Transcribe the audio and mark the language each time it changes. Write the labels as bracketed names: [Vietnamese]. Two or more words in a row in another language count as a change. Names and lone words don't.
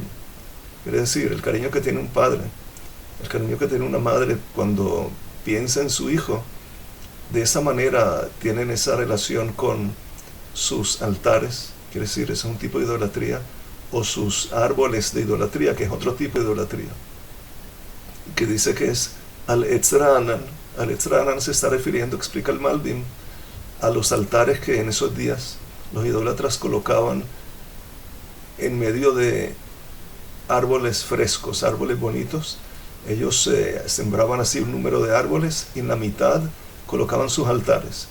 [Spanish] Quiere decir, el cariño que tiene un padre, el cariño que tiene una madre cuando piensa en su hijo, de esa manera tienen esa relación con sus altares, quiere decir, es un tipo de idolatría, o sus árboles de idolatría, que es otro tipo de idolatría, que dice que es [Hebrew] על עץ רענן. על עץ רענן [Spanish] se está refiriendo, explica el Malbim, a los altares que en esos días los idólatras colocaban en medio de árboles frescos, árboles bonitos. Ellos sembraban así un número de árboles y en la mitad colocaban sus altares.